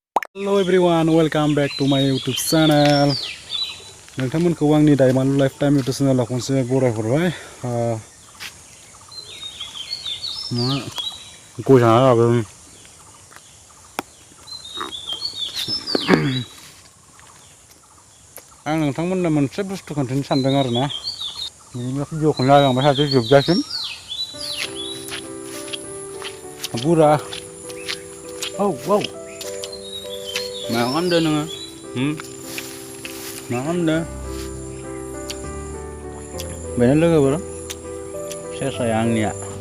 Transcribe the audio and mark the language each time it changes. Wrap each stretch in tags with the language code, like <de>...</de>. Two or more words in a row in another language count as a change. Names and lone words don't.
<en>Hello everyone, welcome back to my YouTube channel.</en> <brx>नोंथांमोनखौ आंनि दाइमालु लाइफटाइम YouTube चेनेलाव खनसे बरायहरबाय। गय जाना लाबोदों। आं नोंथांमोननो मोनसे बुस्थु खोन्थानो सानदों आरो ना। बिदिनो भिडिअखौ नायलांबाय थादो जोबजासिम। बुरा औ मा खालामदों नोङो? मा खालामदों? बेनो लोगोफोर सेसाया आंनिया।</brx>